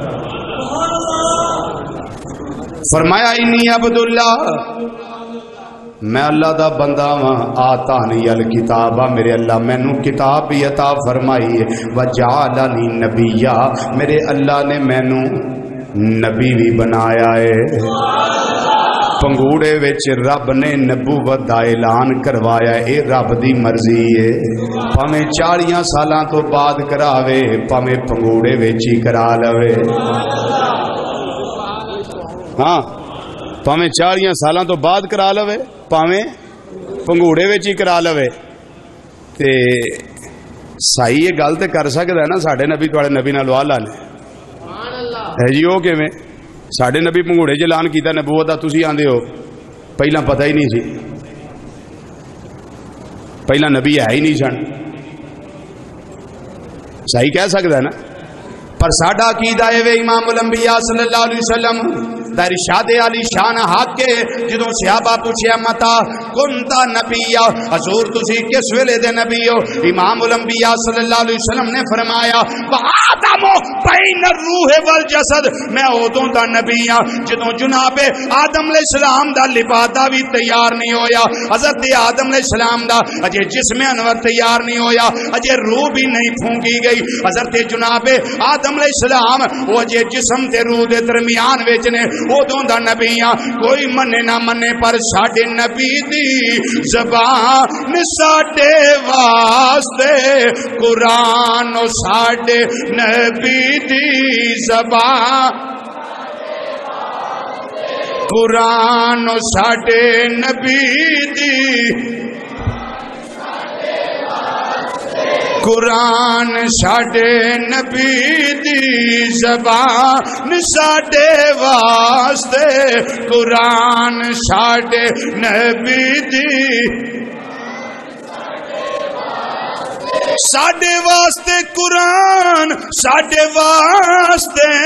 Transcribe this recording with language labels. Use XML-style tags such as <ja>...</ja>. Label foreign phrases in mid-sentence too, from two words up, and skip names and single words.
<pa>فرمایا</pa> <ar>انی عبداللہ،</ar> <pa>میں اللہ دا بندہ ہاں،</pa> <ar>آتانی الکتاب،</ar> <pa>میرے اللہ مینوں کتاب بھی عطا فرمائی ہے،</pa> <ar>وجعلنی نبیا،</ar> <pa>میرے اللہ نے مینوں نبی بھی بنایا ہے۔ پنگوڑے وچ رب نے نبوت دا اعلان کروایا، اے رب دی مرضی ہے، پاویں 40 سالاں تو بعد کراوے، پاویں پنگوڑے وچ ہی کرا لوے، ہاں پاویں 40 سالاں تو بعد کرا لوے، پاویں پنگوڑے وچ ہی کرا لوے۔ تے صحیح یہ گل تے کر سکدا ہے نا ساڈے نبی تواڈے نبی نال والا نے ہے جی، وہ کیویں ساڈے نبی پنگوڑے چ اعلان کیتا نبوت دا، تسی آندے ہو پہلا پتہ ہی نہیں سی، پہلا نبی ہے ہی نہیں سن، صحیح کہہ سکدا ہے نا۔ پر ساڈا عقیدہ ہے وے امام الانبیاء</pa> <ar>صلی اللہ علیہ وسلم</ar> <pa>دا ارشاد علی شان حق کے، جدوں صحابہ پوچھیا</pa> <ar>متا کنتا نبیا،</ar> <pa>حضور تسی کس ویلے دے نبی ہو؟ امام الانبیاء</pa> <ar>صلی اللہ علیہ وسلم</ar> <pa>نے فرمایا</pa> <ar>وآدم بین الروح والجسد،</ar> <pa>میں ادوں دا نبی ہاں جدوں جناب آدم</pa> <ar>علیہ السلام</ar> <pa>دا لبادہ بھی تیار نہیں ہویا، حضرت آدم</pa> <ar>علیہ السلام</ar> <pa>دا اجے جسم انور تیار نہیں ہویا، اجے روح بھی نہیں پھونکی گئی، حضرت جناب آدم</pa> <ar>علیہ السلام</ar> <pa>وہ اجے جسم تے روح دے درمیان وچ نے، ادوں دا نبی ہاں، کوئی منے نہ منے پر ساڈے نبی دی زبان ساڈے واسطے قرآن، ساڈے نبی دی زبان قرآن، ساڈے نبی دی قرآن، ساڈے نبی دی زبان ساڈے واسطے قرآن، ساڈے نبی دی ساڈے واسطے قرآن، ساڈے واسطے</pa>